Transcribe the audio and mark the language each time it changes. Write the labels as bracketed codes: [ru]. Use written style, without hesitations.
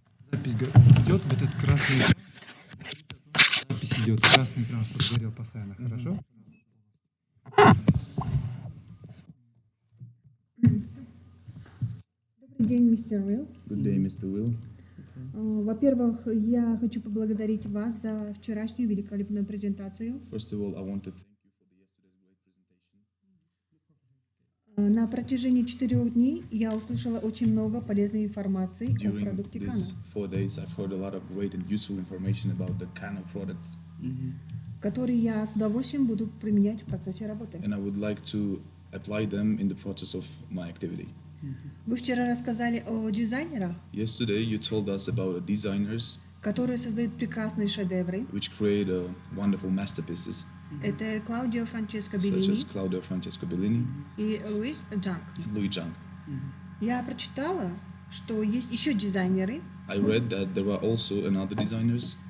[ru] Запись идет, вот этот красный экран. Запись идет, красный экран, чтобы горел постоянно, хорошо? Добрый день, мистер Уилл. [en] Good day, Mr. Will. [ru] Во-первых, я хочу поблагодарить вас за вчерашнюю великолепную презентацию. [en] First of all, I want to thank you for yesterday's great presentation. [ru] На протяжении 4 дней я услышала очень много полезной информации о [en] During [ru] продукте [en] these [ru] КАНО, [en] 4 days, I've heard a lot of great and useful information about the KANO products, [ru] которые я с удовольствием буду применять в процессе работы. [en] and I would like to apply them in the process of my activity. [ru] Вы вчера рассказали о дизайнерах, [en] Yesterday, you told us about designers [ru] которые создают прекрасные шедевры. [en] which create wonderful masterpieces, [ru] Это Клаудио Франческо [en] such [ru] Беллини [en] as Claudio Francesco Bellini [ru] и Луис Джанг. [en] and Louis Zhang. [ru] Я прочитала, что есть еще дизайнеры, [en] I read that there are also another designers